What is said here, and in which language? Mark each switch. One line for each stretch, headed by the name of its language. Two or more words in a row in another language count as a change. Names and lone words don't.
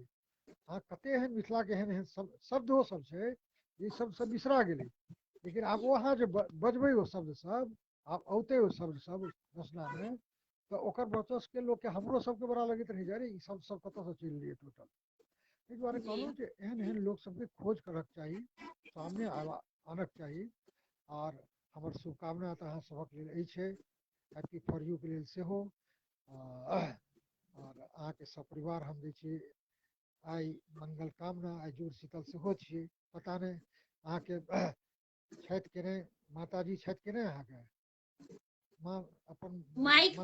Maithili: अहाँ कतेक एहन मिथिलाके एहन एहन शब्दो सब छै जे ई सब बिसरा गेलै, लेकिन आब ओ अहाँ जे बजबै ओ शब्द सब, आब औतै ओ शब्द सब रचनामे, तऽ ओकर वर्चस्वके लोकके हमरो सबके बड़ा लगैत रहै जे अरे ई सब कतऽसँ चलि एलियै टोटल। ताहि दुआरे जी कहलहुँ जे एहन एहन लोक सबके खोज करऽके चाही, सामने आनक चाही। और हमर शुभकामना तऽ अहाँ सभक लेल अछि,
English: happy for you
Maithili: के लेल सेहो। और अहाँके सपरिवार हम दै छी आइ मंगल कामना, आइ जुड़ शीतल सेहो छियै। पता नहि अहाँके छथि कि नहि, माताजी छथि कि नहि अहाँके? माँ अपन माइक